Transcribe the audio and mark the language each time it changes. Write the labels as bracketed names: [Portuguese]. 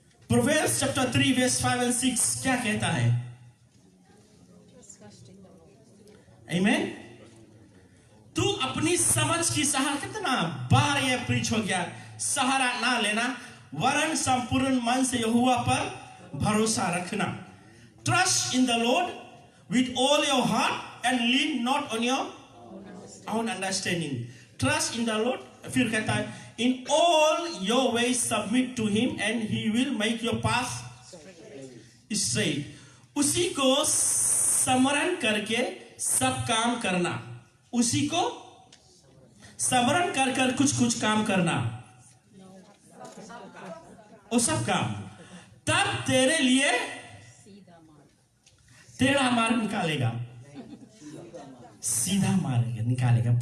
[Hindi] Proverbs chapter 3 verse 5 and 6 क्या कहता है? आमीन। तू अपनी समझ की सहारा, कितना बार ये प्रीच हो गया, सहारा ना लेना, वरन संपूर्ण मन से यहोवा पर भरोसा रखना। [English] Trust in the Lord with all your heart and lean not on your own understanding. Trust in the Lord. [Hindi] फिर कहता है [English] in all your ways submit to him and he will make your path straight. [Hindi] उसी को स्मरण करके सब काम करना, उसी को स्मरण कर कर कुछ काम करना, वो सब काम, तब तेरे लिए तेरा मार्ग निकालेगा, सीधा मार्ग निकालेगा।